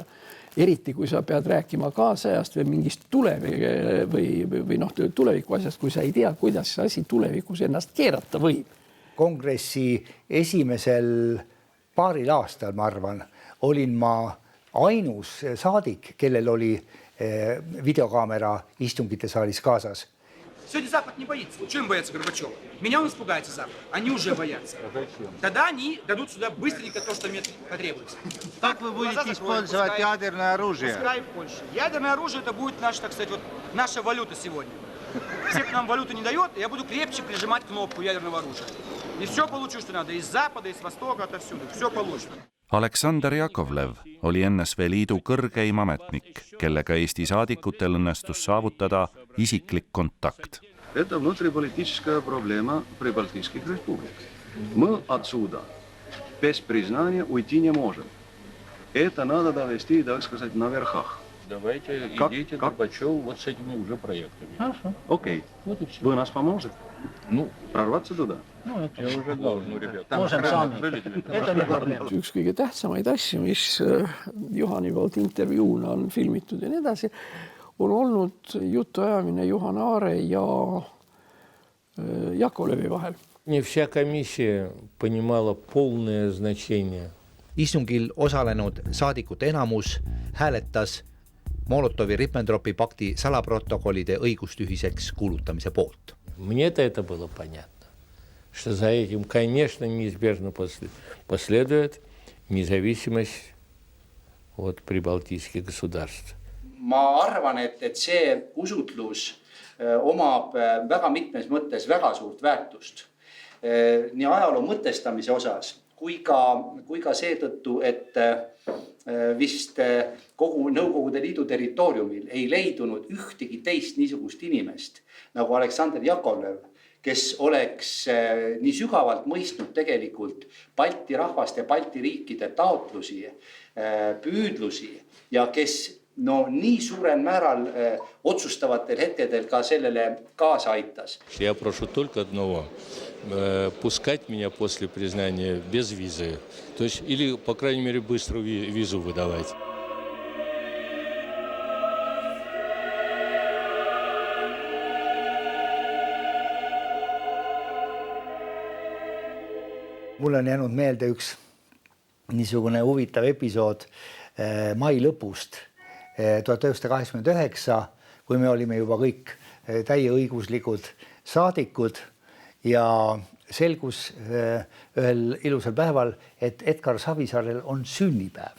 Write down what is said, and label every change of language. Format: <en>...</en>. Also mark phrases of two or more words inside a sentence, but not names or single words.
<et>Eriti, kui sa pead rääkima kaasajast või mingist tuleviku asjast, kui sa ei tea, kuidas see asi tulevikus ennast keerata võib. Kongressi esimesel paaril aastal, ma arvan, olin ma ainus saadik, kellel oli videokaamera istungite saalis kaasas.</et> <ru>Сегодня Запад не боится. Чего им бояться Горбачева? Меня он испугается Запад. Они уже боятся. Тогда они дадут сюда быстренько то, что мне потребуется. Как вы будете использовать ядерное оружие? Пускай в Польше. Ядерное оружие это будет наша, так сказать, вот наша валюта сегодня. Все, кто нам валюту не дает, я буду крепче прижимать кнопку ядерного оружия. И все получу, что надо. Из Запада, из Востока, отовсюду. Все получу.</ru> <et>Aleksandr Jakovlev oli NSV Liidu kõrgeim ametnik, kellega Eesti saadikutel õnnestus saavutada isiklik kontakt.</et> <ru>Это внутриполитическая проблема прибалтийских республик. Мы отсюда без признания уйти не можем. Это надо довести, так сказать, на верхах. Давайте идите к Горбачеву вот с этими уже проектами. Хорошо. Окей. Вот вы нас поможете? Ну, прорваться туда? Ну, это я уже должен, ребята. Можем сами. Это не проблема.</ru> <et>Üks kõige tähtsamaid asju, mis Juhani poolt intervjuuna on filmitud ja nii edasi, on olnud jutuajamine Juhan Aare ja Jakovlevi vahel.</et> <ru>Не вся комиссия понимала полное значение.</ru> <et>Istungil osalenud saadikute enamus hääletas Molotovi-Ribbentropi pakti salaprotokollide õigustühiseks kuulutamise poolt.</et> <ru>Мне-то это было понятно, что за этим, конечно, неизбежно последует независимость от прибалтийских государств.</ru> <et>Ma arvan, et see usutlus omab väga mitmes mõttes väga suurt väärtust. Nii ajaloo mõtestamise osas, kui ka seetõttu, et vist kogu Nõukogude Liidu territooriumil ei leidunud ühtegi teist niisugust inimest nagu Aleksandr Jakovlev, kes oleks nii sügavalt mõistnud tegelikult Balti rahvaste ja Balti riikide taotlusi, püüdlusi ja kes nii suurel määral otsustavatel hetkedel ka sellele kaasa aitas.</et> <ru>Я прошу только одного, пускать меня после признания без визы, то есть или, по крайней мере, быстро визу выдавать.</ru> <et>Mul on jäänud meelde üks niisugune huvitav episood mai lõpust 1989, kui me olime juba kõik täieõiguslikud saadikud ja selgus ühel ilusal päeval, et Edgar Savisaarel on sünnipäev.</et>